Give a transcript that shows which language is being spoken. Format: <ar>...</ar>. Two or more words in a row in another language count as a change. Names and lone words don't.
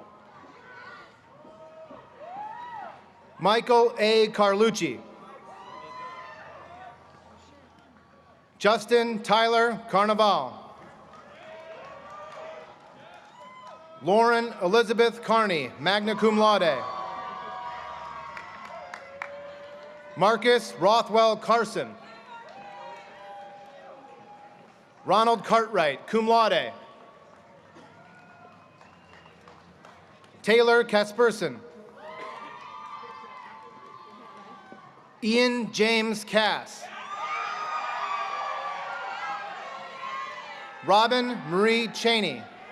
<en>Michael A. Carlucci. Justin Tyler Carnival. Lauren Elizabeth Carney,</en> <la>magna cum laude.</la> <en>Marcus Rothwell Carson. Ronald Cartwright,</en> <la>cum laude.</la> <en>Taylor Kasperson. Ian James Cass. Robin Marie Cheney.</en>